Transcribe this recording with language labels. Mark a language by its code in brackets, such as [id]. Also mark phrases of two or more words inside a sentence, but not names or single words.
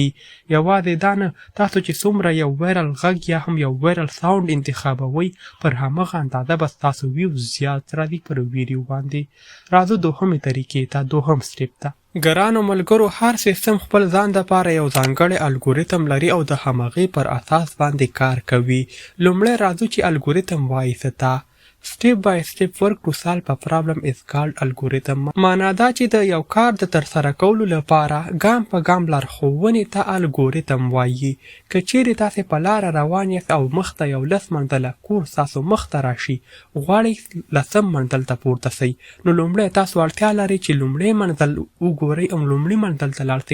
[ps] یوازې دا نه، تاسو چې څومره یو وایرل غږ یا هم یو [en] viral sound [ps] انتخابوئ پر همغه اندازه به ستاسو ویوز زیات راځي پر ویډیو باندې. راځو دوهمې طریقې ته، دوهم سټیپ ته. ګرانو ملګرو، هر سیستم خپل ځان دپاره یو ځانګړی الګوریتم لري او د همغې پر اساس باندې کار کوي. لومړی راځو چې الګوریتم وایي څه ته. [en] Step by step work to solve a problem is called algorithm. [ps] معنا دا چې د یو کار د ترسره کولو لپاره ګام په ګام لارښوونې ته الګوریتم وایي. که چیرې تاسې په لاره روان یاست او مخته یو 10 منزله کور ستاسو مخته راشي، غواړئ 10م منزل ته پورته سئ، نو لومړی تاسو اړتیا لرئ چې لومړی منزل وګورئ او لومړي منزل ته لاړ سئ.